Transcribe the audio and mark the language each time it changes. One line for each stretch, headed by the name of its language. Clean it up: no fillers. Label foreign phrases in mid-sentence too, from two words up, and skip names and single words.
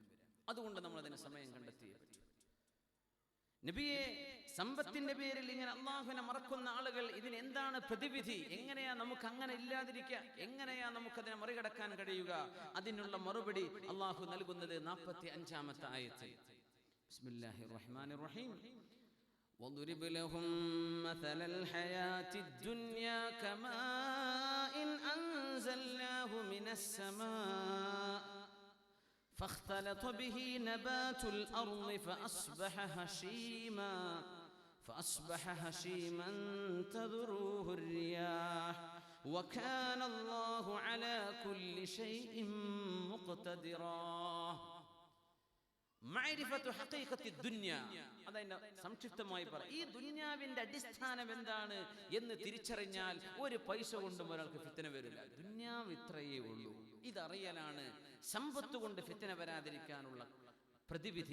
Malayalam: അതുകൊണ്ട് നമ്മൾ അതിന് സമയം കണ്ടെത്തിയേ പറ്റൂ. നബിയെ സമ്പത്തിന്റെ പേരിൽ ഇങ്ങനെ അള്ളാഹുവിനെ മറക്കുന്ന ആളുകൾ, ഇതിനെന്താണ് പ്രതിവിധി? എങ്ങനെയാ നമുക്ക് അങ്ങനെ ഇല്ലാതിരിക്കുക? എങ്ങനെയാ നമുക്കതിനെ മറികടക്കാൻ കഴിയുക? അതിനുള്ള മറുപടി അള്ളാഹു നൽകുന്നത് 45-ാമത്തെ ആയത്തിൽ.
Arabic: بسم الله الرحمن الرحيم. وَضْرِبْ لَهُم مَّثَلَ الْحَيَاةِ الدُّنْيَا كَمَاءٍ أَنزَلْنَاهُ مِنَ السَّمَاءِ فاختلط به نبات الأرض فأصبح هشيما تذروه الرياح وكان الله على كل شيء مقتدرا. معرفة حقيقة الدنيا,
Malayalam: അതിന്റെ സംക്ഷിപ്തമായി പറയാം. ഈ ദുനിയാവിന്റെ അടിസ്ഥാനം എന്താണ് എന്ന് തിരിച്ചറിഞ്ഞാൽ ഒരു പൈസ കൊണ്ടും ഒരാൾക്ക് ഫിത്ന വരില്ല. ദുനിയാവ് ഇത്രയേ ഉള്ളൂ. ഇതറിയലാണ് സമ്പത്ത് കൊണ്ട് ഫിത്ന വരാതിരിക്കാനുള്ള പ്രതിവിധി.